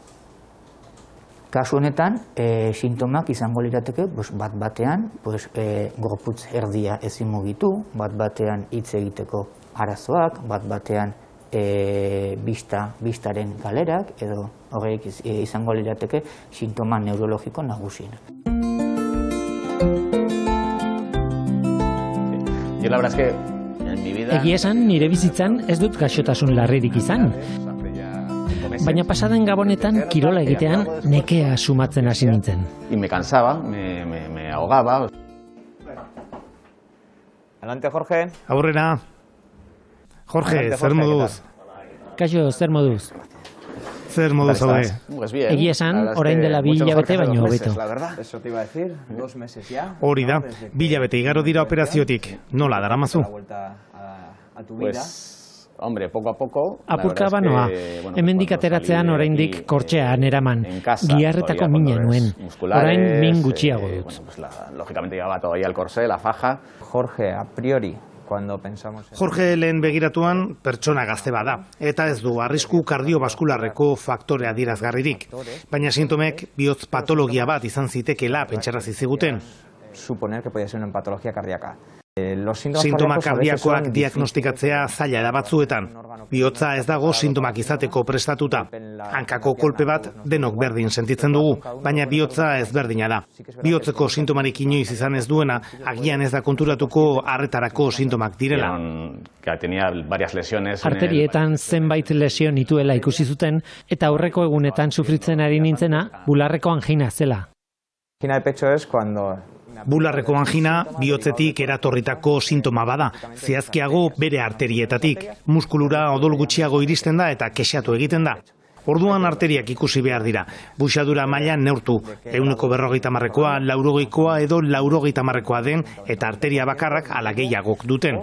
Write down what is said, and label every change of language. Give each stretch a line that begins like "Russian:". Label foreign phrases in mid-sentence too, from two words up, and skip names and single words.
Basque: Kasu honetan, sintomak izango lirateke, bat batean, gorputz erdia ezin mugitu, bat batean hitz egiteko arazoak, bat batean bistaren galerak, edo horrek izango lirateke sintoma neurologiko nagusienak. Egia esan, nire bizitzan ez dut gaixotasun larririk izan. Baina pasaden gabonetan kirola egitean nekea sumatzen hasi nintzen.
Spanish: Y me cansaba, me ahogaba. Adelante, Jorge.
Basque: Aurrera. Jorge, zer moduz? Kaixo, zer moduz? Zer moduz haude?
Spanish: Pues bien.
Basque: Egia esan, orain dela 2 hilabete baino hobeto.
Spanish: Eso te iba a decir, 2 meses ya.
Basque: Hori da, 2 hilabete igaro dira operaziotik. Nola daramazu?
Spanish: La vuelta a tu vida. Pues, hombre, poco a poco.
Basque: Apurka banoa, hemendik ateratzean oraindik kortxean eraman, giharretako mina nuen. Orain min gutxiago dut.
Spanish: Lógicamente llevaba todavía el corsé, la faja. Jorge, a priori, cuando pensamos en...
Basque: Jorge lehen begiratuan pertsona gazte bada, eta ez du arrisku kardiobaskularreko faktore adierazgarririk. Baina sintomek bihotz patologia bat izan zitekeela pentsarazi ziguten. Suponer que podía ser una patología cardíaca. Sintoma kardiakoak diagnostikatzea zaila da batzuetan. Bihotza ez dago sintomak izateko prestatuta. Hankako kolpe bat denok berdin sentitzen dugu, baina bihotza ezberdina da. Bihotzeko sintomarik inoiz izan ez duena, agian ez da konturatuko arretarako sintomak direla. Arterietan zenbait lesio nituela ikusi zuten, eta aurreko egunetan sufritzen ari nintzena bularreko angina zela.
Spanish: Angina de pecho es cuando...
Basque: Bularreko angina bihotzetik eratorritako sintoma bada, zehazkiago bere arterietatik. Muskulura odol gutxiago iristen da eta kexatu egiten da. Orduan arteriak ikusi behar dira. Buxadura mailan neurtu, 150-koa, 80-koa edo 80-koa den eta arteria bakarrak ala gehiagok duten.